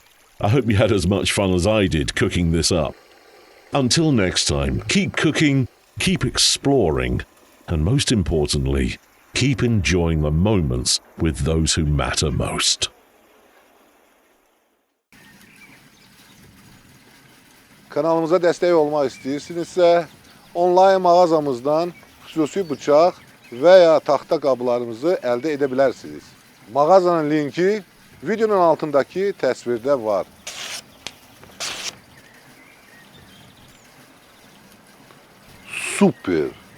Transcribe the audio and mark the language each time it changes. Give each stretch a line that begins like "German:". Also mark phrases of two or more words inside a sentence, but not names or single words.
English: I hope you had as much fun as I did cooking this up. Until next time, keep cooking, keep exploring, and most importantly, keep enjoying the moments with those who matter most.
Azerbaijani: Kanalımıza dəstək olmaq istəyirsinizsə, onlayn mağazamızdan xüsusi bıçaq və ya taxta qablarımızı əldə edə bilərsiniz. Mağazanın linki videonun altındakı təsvirdə var. Super!